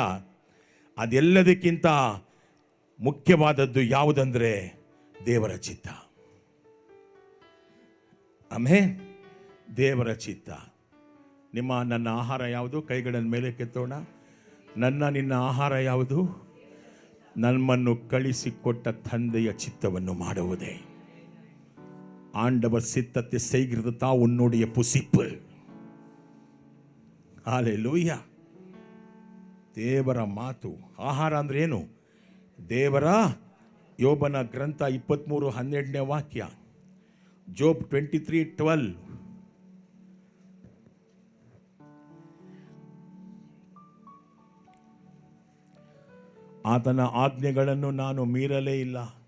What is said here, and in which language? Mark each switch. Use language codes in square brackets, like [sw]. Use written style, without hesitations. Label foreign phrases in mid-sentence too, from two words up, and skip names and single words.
[kn] ಅದೆಲ್ಲದಕ್ಕಿಂತ ಮುಖ್ಯವಾದದ್ದು ಯಾವುದಂದ್ರೆ ದೇವರ ಚಿತ್ತ. ಆಮೇನ್. ದೇವರ ಚಿತ್ತ. ನನ್ನ ಆಹಾರ ಯಾವುದು? ಕೈಗಳನ್ನು ಮೇಲೆ ಕೆತ್ತೋಣ. ನಿನ್ನ ಆಹಾರ ಯಾವುದು? ನಮ್ಮನ್ನು ಕಳಿಸಿಕೊಟ್ಟ ತಂದೆಯ ಚಿತ್ತವನ್ನು ಮಾಡುವುದೇ. [ta] ஆண்டவர் சித்தத்தை செய்கிறது தான் உன்னுடைய புசிப்பு. ஹalleluya. [kn] ದೇವರ ಮಾತು. ಆಹಾರ ಅಂದ್ರೆ ಏನು? ದೇವರ ಯೋಬನ ಗ್ರಂಥ 23:12 ವಾಕ್ಯ, ಜೋಬ್ 23:12. ಆತನ ಆಜ್ಞೆಗಳನ್ನು ನಾನು ಮೀರಲೇ ಇಲ್ಲ.